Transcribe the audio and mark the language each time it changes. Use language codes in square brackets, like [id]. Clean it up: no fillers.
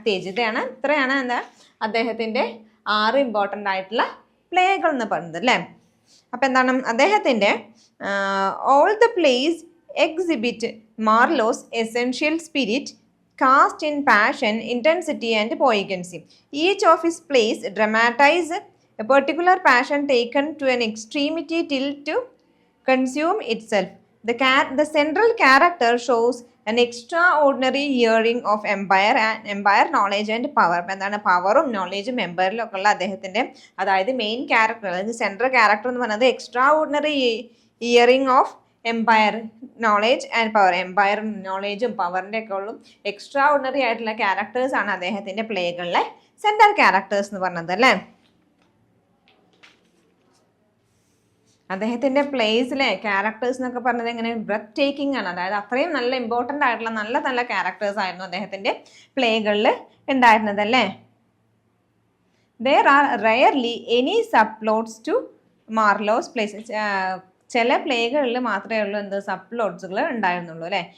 [ml] ഇത്രയാണ് എന്താ അദ്ദേഹത്തിൻ്റെ 6 ഇമ്പോർട്ടൻ്റ് ആയിട്ടുള്ള പ്ലേകൾ എന്ന് പറയുന്നത് അല്ലേ. അപ്പം എന്താണ്, അദ്ദേഹത്തിൻ്റെ [en] All the plays exhibit Marlowe's essential spirit, cast in passion, intensity and poignancy. Each of his plays dramatize a particular passion taken to an extremity till to consume itself. The central character shows an extraordinary yearning of empire knowledge and power. [ml] എന്താണ്, പവറും നോളേജും എംപയറിലൊക്കെ ഉള്ള അദ്ദേഹത്തിൻ്റെ, അതായത് main character, അതായത് central character എന്ന് പറയുന്നത് [en] Extraordinary yearning of empire knowledge and power. [ml] Empire നോളേജും പവറിൻ്റെ ഒക്കെ ഉള്ള എക്സ്ട്രാ ഓർഡിനറി ആയിട്ടുള്ള ക്യാരക്ടേഴ്സാണ് അദ്ദേഹത്തിൻ്റെ പ്ലേകളിലെ സെൻട്രൽ ക്യാരക്ടേഴ്സ് എന്ന് പറഞ്ഞത് അല്ലേ. അദ്ദേഹത്തിൻ്റെ പ്ലേസിലെ ക്യാരക്ടേഴ്സ് എന്നൊക്കെ പറഞ്ഞത് എങ്ങനെ ബ്രെത്ത് ടേക്കിംഗ് ആണ്. അതായത് അത്രയും നല്ല ഇമ്പോർട്ടൻ്റ് ആയിട്ടുള്ള നല്ല ക്യാരക്ടേഴ്സ് ആയിരുന്നു അദ്ദേഹത്തിൻ്റെ പ്ലേകളിൽ ഉണ്ടായിരുന്നത് അല്ലേ. [en] there are rarely any subplots to Marlowe's plays. [ml] ചില പ്ലേകളിൽ മാത്രമേ ഉള്ളൂ എന്ത് സബ്പ്ലോട്ട്സുകൾ ഉണ്ടായിരുന്നുള്ളൂ അല്ലേ.